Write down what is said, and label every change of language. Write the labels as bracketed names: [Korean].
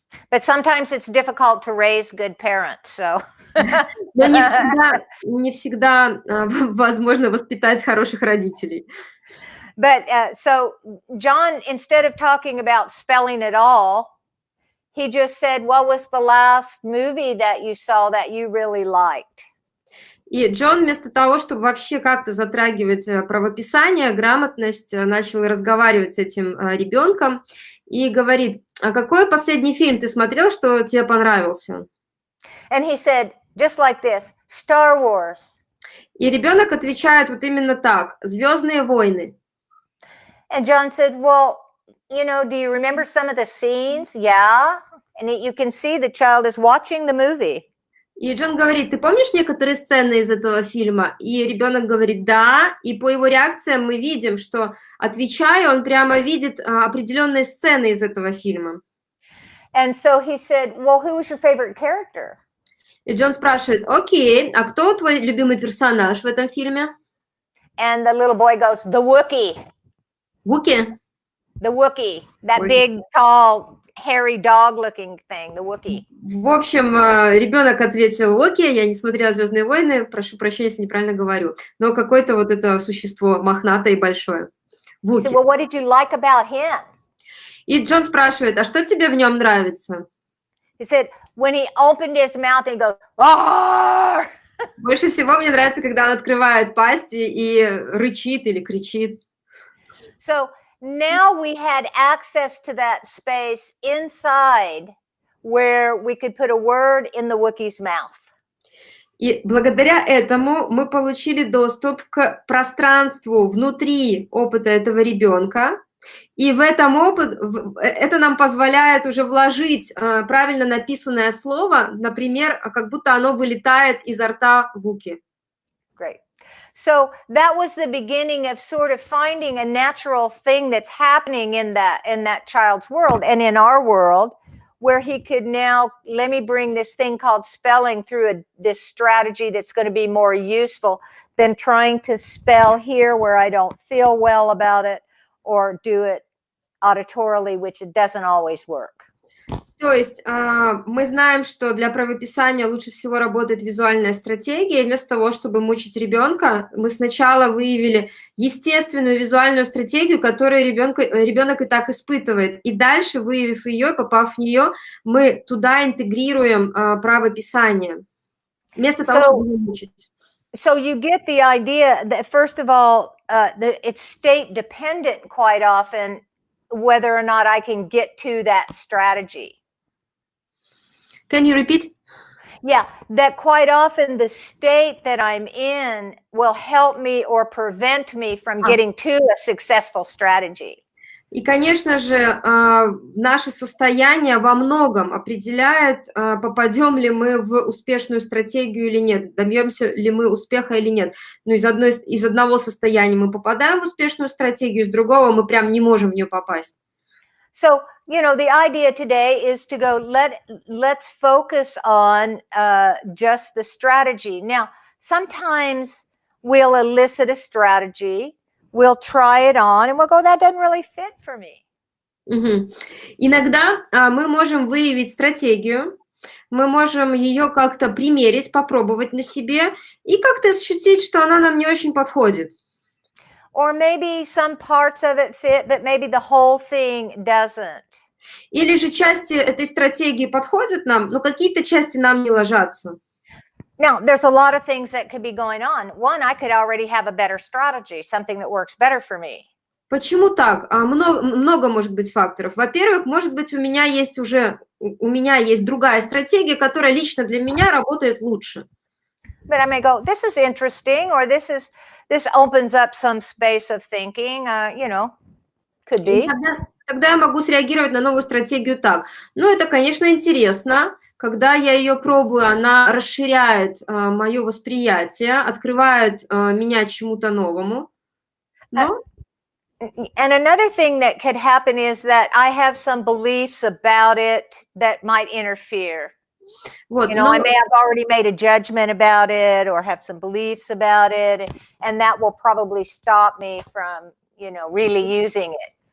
[English] But sometimes it's difficult to raise good parents, so. [Russian] Но не всегда возможно воспитать хороших родителей. [English] But so John, instead of talking about spelling at all, he just said, what was the last movie that you saw that you really liked? [Russian] И Джон вместо того, чтобы вообще как-то затрагивать правописание, грамотность, начал разговаривать с этим ребенком и говорит: а какой последний фильм ты смотрел, что тебе понравился? [English] And he said, just like this, Star Wars. [Russian] И ребенок отвечает вот именно так: «Звездные войны». [English] And John said, well, do you remember some of the scenes? Yeah. And you can see the child is watching the movie. [Russian] И Джон говорит: ты помнишь некоторые сцены из этого фильма? И ребенок говорит: да. И по его реакциям мы видим, что, отвечая, он прямо видит определенные сцены из этого фильма. [English] And so he said, well, who was your favorite character? [Russian] И Джон спрашивает: окей, а кто твой любимый персонаж в этом фильме? [English] And the little boy goes, the Wookiee. Wookiee? The Wookiee, that big, tall, hairy dog-looking thing, the Wookiee. [Russian] В общем, ребенок ответил: окей, я не смотрела «Звездные войны», прошу прощения, если неправильно говорю, но какое-то вот это существо мохнатое и большое. [English] So, well, what did you like about him? [Russian] И Джон спрашивает: а что тебе в нем нравится? [English] He said, when he opened his mouth, he goes, "Roar!" [Russian] Больше всего мне нравится, когда он открывает пасть и рычит или кричит. [English] So now we had access to that space inside where we could put a word in the Wookiee's mouth. [Russian] И благодаря этому мы получили доступ к пространству внутри опыта этого ребенка, и в этом это нам позволяет уже вложить правильно написанное слово, например, как будто оно вылетает изо рта Вуки. [English] Great. So that was the beginning of sort of finding a natural thing that's happening in that child's world and in our world, where he could now, let me bring this thing called spelling through this strategy that's going to be more useful than trying to spell here where I don't feel well about it, or do it auditorily, which it doesn't always work. [Russian] То есть мы знаем, что для правописания лучше всего работает визуальная стратегия. Вместо того, чтобы мучить ребенка, мы сначала выявили естественную визуальную стратегию, которую ребенок и так испытывает. И дальше, выявив ее, попав в нее, мы туда интегрируем правописание, вместо того, чтобы его мучить. [English] So you get the idea that, first of all, it's state dependent quite often, whether or not I can get to that strategy. Can you repeat? Yeah, that quite often the state that I'm in will help me or prevent me from getting to a successful strategy. [Russian] И, конечно же, наше состояние во многом определяет, попадем ли мы в успешную стратегию или нет, добьемся ли мы успеха или нет. Ну, из одного состояния мы попадаем в успешную стратегию, из другого мы прям не можем в нее попасть. [English] So, you know, the idea today is to go, let's focus on just the strategy. Now, sometimes we'll elicit a strategy, we'll try it on, and we'll go, that doesn't really fit for me. [Russian] Иногда мы можем выявить стратегию, мы можем ее как-то примерить, попробовать на себе и как-то ощутить, что она нам не очень подходит. [English] Or maybe some parts of it fit, but maybe the whole thing doesn't. [Russian] Или же части этой стратегии подходят нам, но какие-то части нам не ложатся. [English] Now, there's a lot of things that could be going on. One, I could already have a better strategy, something that works better for me. [Russian] Почему так? Много может быть факторов. Во-первых, может быть, у меня есть другая стратегия, которая лично для меня работает лучше. [English] But I may go, this is interesting, or this opens up some space of thinking, you know, could be. [Russian] Тогда я могу среагировать на новую стратегию так. Ну, это, конечно, интересно. Когда я ее пробую, она расширяет мое восприятие, открывает меня чему-то новому. Но... [English] And another thing that could happen is that I have some beliefs about it that might interfere. [Russian] Вот, [English] you know, I may have already made a judgment about it or have some beliefs about it, and that will probably stop me from, you know, really using it.